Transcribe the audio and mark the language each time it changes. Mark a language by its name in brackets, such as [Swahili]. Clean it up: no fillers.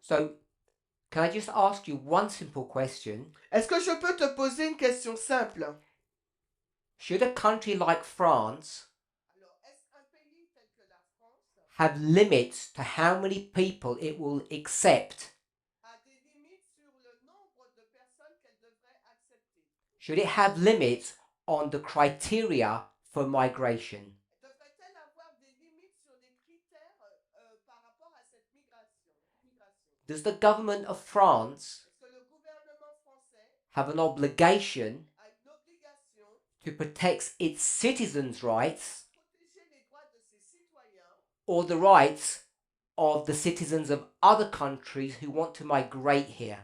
[English] so can I just ask you one simple question? [French] Est-ce que je peux te poser une question simple? [English] Should a country like France [French] Alors, est-ce un pays tel que la France [English] have limits to how many people it will accept? [French] a des limites sur le nombre de personnes qu'elle devrait accepter? [English] Should it have limits on the criteria for migration? [French] Devrait-elle avoir des limites sur les critères par rapport à cette migration? [English] Does the government of France [French] Est-ce que le gouvernement français [English] have an obligation [French] a une obligation [English] to protect its citizens' rights [French] de protéger les droits de ses citoyens [English] or the rights of the citizens of other countries who want to migrate here?